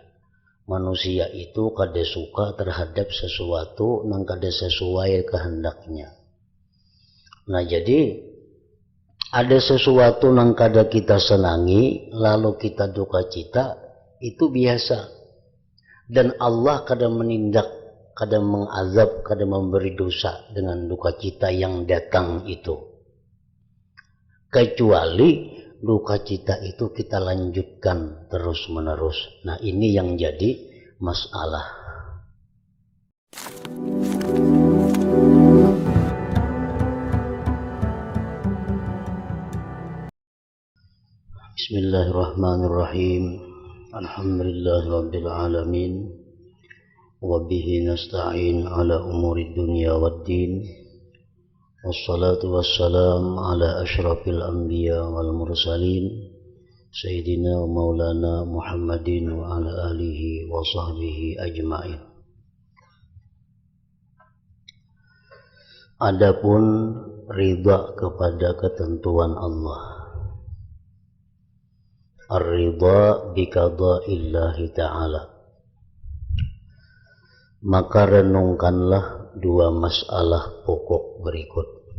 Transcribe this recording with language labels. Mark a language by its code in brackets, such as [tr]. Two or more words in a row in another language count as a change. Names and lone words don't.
[id] Manusia itu kada suka terhadap sesuatu yang kada sesuai kehendaknya. Nah, jadi ada sesuatu yang kada kita senangi lalu kita duka cita, itu biasa. Dan Allah kada menindak, kada mengazab, kada memberi dosa dengan duka cita yang datang itu. Kecuali duka cita itu kita lanjutkan terus menerus. Nah, ini yang jadi masalah. [ar] بسم الله الرحمن الرحيم. الحمد لله رب العالمين وبه نستعين على أمور الدنيا والدين. والصلاة والسلام على أشرف الأنبياء والمرسلين سيدنا ومولانا محمد وعلى آله وصحبه أجمعين. [id] Adapun ridha kepada ketentuan Allah, [ar] الرضا بقضاء الله تعالى, [id] maka renungkanlah dua masalah pokok berikut.